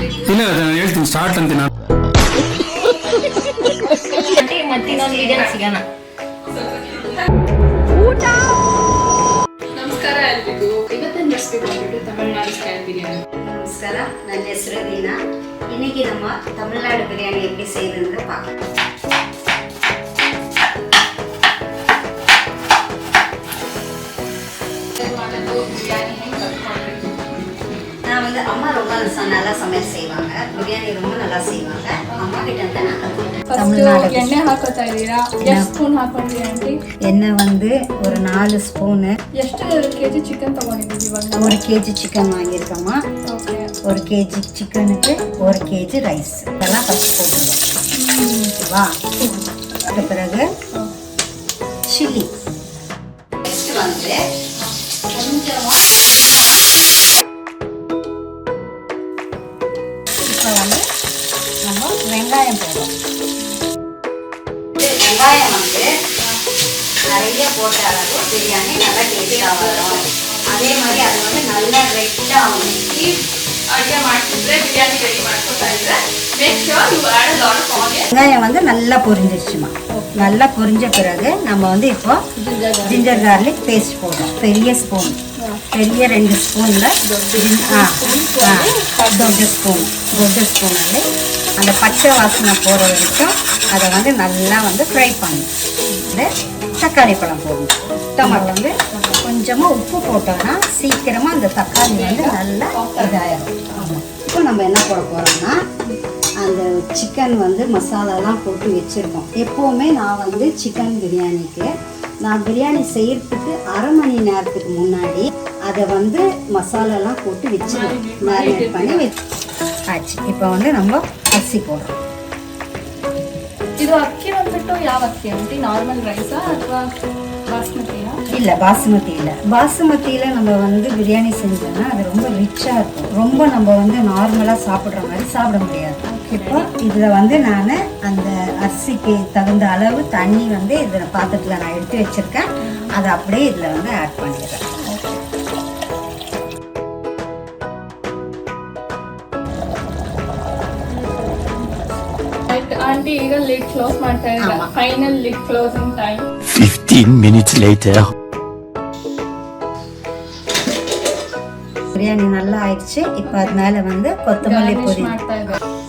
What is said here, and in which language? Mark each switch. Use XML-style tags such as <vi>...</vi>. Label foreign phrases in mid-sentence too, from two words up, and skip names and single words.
<kn>ಇಲ್ಲ ನಾನು ಹೇಳ್ತೀನಿ ಸ್ಟಾರ್ಟ್ ಅಂತೀನಿ ನಾನು. ಮತ್ತಿನ್ನೊಂದು ವಿಡಿಯೋ ಸಿಗೋಣ. ನಮಸ್ಕಾರ ಎಲ್ರಿಗೂ. ಇವತ್ತಿನ ರೆಸಿಪಿ ಬಂದ್ಬಿಟ್ಟು ತಮಿಳ್ನಾಡು ಸ್ಟೈಲ್ ಬಿರಿಯಾನಿ. ನಮಸ್ಕಾರ, ನನ್ನ ಹೆಸರು ದೀನಾ.</kn> <ta>இன்னைக்கு நம்ம தமிழ்நாடு பிரியாணி எப்படி செய்யறதுன்னு பார்க்கலாம். நான் வந்து அம்மா ரொம்ப நல்லா சமையல் செய்வாங்க, பிரியாணி ரொம்ப நல்லா செய்வாங்க. அம்மா கிட்ட இருந்து நான் கற்றுக்கிட்டேன்.</ta> <kn>ಎಣ್ಣೆ ಹಾಕೋತಾ ಇದ್ದೀರಾ? ಎಷ್ಟು ಸ್ಪೂನ್ ಹಾಕೊಂಡಿದ್ದೀರಾ ಆಂಟಿ?</kn> <ta>எண்ணெய் வந்து ஒரு 4 ஸ்பூனு.</ta> <kn>ಎಷ್ಟು kg ಚಿಕನ್ ತಗೊಂಡಿದ್ದೀವಿ ಇವಾಗ?</kn> <ta>1 kg சிக்கன் வாங்கியிருக்கோம்மா.</ta> <kn>ಓಕೆ.</kn> <ta>1 kg சிக்கனுக்கு 1 kg ரைஸ். இதெல்லாம் ஃபஸ்ட் போட்டுருவோம். ஓகேவா? அதுக்கு பிறகு சில்லி. நெக்ஸ்ட் வந்து கொஞ்சமாக இப்போ வந்து நம்ம வெங்காயம் போடுறோம். வெங்காயம் வந்து நிறைய போட்ட அளவு பிரியாணி நல்லா டேஸ்டாக வரும். அதே மாதிரி அது வந்து நல்லா ரெட்டாகும்.</ta> <kn>ಅಡುಗೆ ಮಾಡ್ತಿದ್ರೆ ಬಿರಿಯಾನಿ ರೆಡಿ ಮಾಡ್ಕೊತಾ ಇದ್ರೆ</kn> <en>make sure you add a lot of onion.</en> <ta>வெங்காயம் வந்து நல்லா பொரிஞ்சிருச்சுமா. நல்லா பொரிஞ்ச பிறகு நம்ம வந்து இப்போ</ta> <en>ginger garlic paste</en> <ta>போடுறோம். பெரிய ஸ்பூன், பெரிய 2 ஸ்பூனில்</ta> <kn>ದೊಡ್ಡ ಸ್ಪೂನಲ್ಲಿ</kn> <ta>அந்த பச்சை வாசனை போகிற வரைக்கும் அதை வந்து நல்லா வந்து ஃப்ரை பண்ணணும். இந்த தக்காளி பழம் போடணும். டொமேட்டோ வந்து கொஞ்சமாக உப்பு போட்டோம்னா சீக்கிரமாக அந்த தக்காளி வந்து நல்லா இதாயிடும். இப்போ நம்ம என்ன போட போகிறோம்னா அந்த சிக்கன் வந்து மசாலாலாம் போட்டு வச்சுருக்கோம். எப்போவுமே நான் வந்து சிக்கன் பிரியாணிக்கு நான் பிரியாணி செய்கிறதுக்கு 1/2 மணி நேரத்துக்கு முன்னாடி அதை வந்து மசாலாலாம் போட்டு வச்சுருவோம். மேரினேட் பண்ணி ஆச்சு. இப்போ வந்து நம்ம அரிசி போடுறோம்.</ta> <kn>ಇದು ಅಕ್ಕಿ ಬಂದ್ಬಿಟ್ಟು ಯಾವ ಅಕ್ಕಿ ಆಂಟಿ? ನಾರ್ಮಲ್ ರೈಸಾ ಅಥವಾ பாஸ்மதியா?</kn> <ta>இல்லை பாசுமதி இல்லை. பாசுமதியில் நம்ம வந்து பிரியாணி செஞ்சோம்னா அது ரொம்ப ரிச்சாக இருக்கும். ரொம்ப நம்ம வந்து நார்மலாக சாப்பிட்ற மாதிரி சாப்பிட முடியாது. இப்போ இதில் வந்து நான் அந்த அரிசிக்கு தகுந்த அளவு தண்ணி வந்து இதில் பாத்திரத்தில் நான் எடுத்து வச்சுருக்கேன். அதை அப்படியே இதில் வந்து ஆட் பண்ணிடுறேன்.</ta> <kn>ಆಂಟಿ ಈಗ</kn> <en>lid close</en> <kn>ಮಾಡ್ತಾ ಇದ್ದಾರೆ.</kn> <en>final lid closing time 15 minutes later.</en> <ta>பிரியாணி நல்லா ஆயிடுச்சு. இப்போ அது மேலே வந்து கொத்தமல்லி பொடி</ta> <kn>ಮಾಡ್ತಾ ಇದ್ದಾರೆ.</kn>